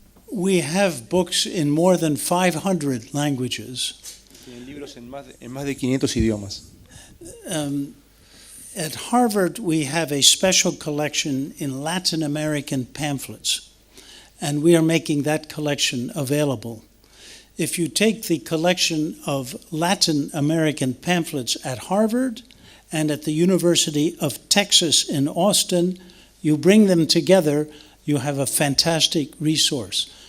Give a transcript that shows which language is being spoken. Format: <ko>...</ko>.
<en>We have books in more than 500 languages.</en> <es>Tienen libros en más de 500 idiomas.</es> <en>At Harvard, we have a special collection in Latin American pamphlets. and we are making that collection available. If you take the collection of Latin American pamphlets at Harvard and at the University of Texas in Austin, you bring them together, you have a fantastic resource.</en>